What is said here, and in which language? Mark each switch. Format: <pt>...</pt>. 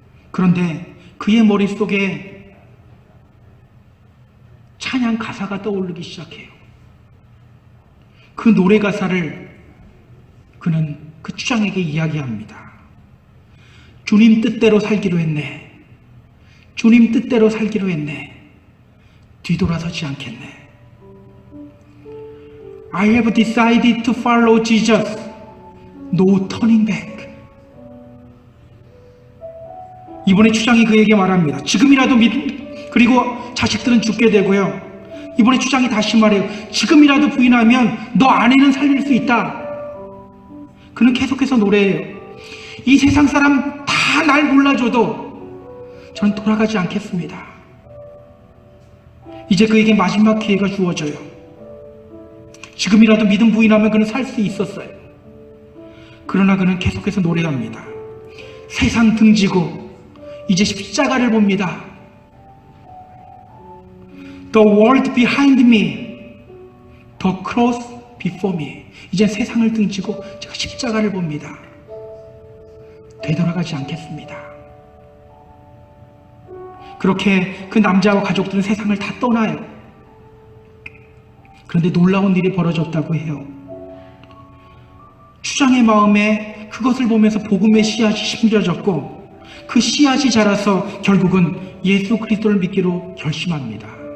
<ko>그런데 그의 머릿속에 찬양 가사가 떠오르기 시작해요. 그 노래 가사를 그는 그 추장에게 이야기합니다. 주님 뜻대로 살기로 했네. 주님 뜻대로 살기로 했네. 뒤돌아서지 않겠네.</ko> <en>I have decided to follow Jesus. No turning back.</en> <ko>이번에 추장이 그에게 말합니다. 지금이라도 그리고 자식들은 죽게 되고요. 이번에 추장이 다시 말해요. 지금이라도 부인하면 너 아내는 살릴 수 있다. 그는 계속해서 노래해요. 이 세상 사람 다 날 몰라줘도 저는 돌아가지 않겠습니다. 이제 그에게 마지막 기회가 주어져요. 지금이라도 믿음 부인하면 그는 살 수 있었어요. 그러나 그는 계속해서 노래합니다. 세상 등지고 이제 십자가를 봅니다.</ko> <en>The world behind me, the cross before me.</en> <ko>이제 세상을 등지고 제가 십자가를 봅니다. 되돌아가지 않겠습니다. 그렇게 그 남자와 가족들은 세상을 다 떠나요. 그런데 놀라운 일이 벌어졌다고 해요. 추장의 마음에 그것을 보면서 복음의 씨앗이 심겨졌고 그 씨앗이 자라서 결국은 예수 그리스도를 믿기로 결심합니다.</ko>